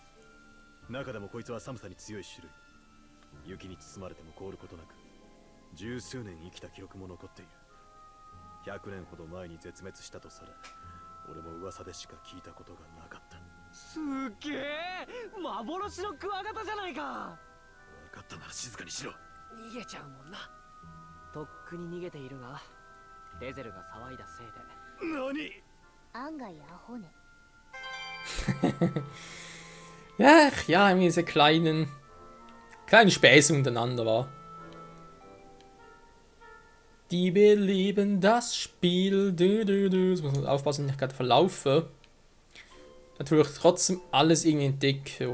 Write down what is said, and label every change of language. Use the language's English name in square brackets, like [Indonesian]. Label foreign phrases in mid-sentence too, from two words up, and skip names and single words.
[Japanese] 中でもこいつは寒さに強い種類。雪に包まれても凍ることなく、十数年生きた記録も残っている。100年ほど前に絶滅したとされ、俺も噂でしか聞いたことがなかった。すっげえ、幻のクワガタじゃないか。分かったなら静かにしろ。逃げちゃうもんな。とっくに逃げているが、デゼルが騒いだせいで。何？案外アホね。 [German] Ja, ja, diese kleinen Späße untereinander war. Die beleben das Spiel. Jetzt muss man aufpassen, dass ich nicht gerade verlaufe. Natürlich trotzdem alles irgendwie entdecken.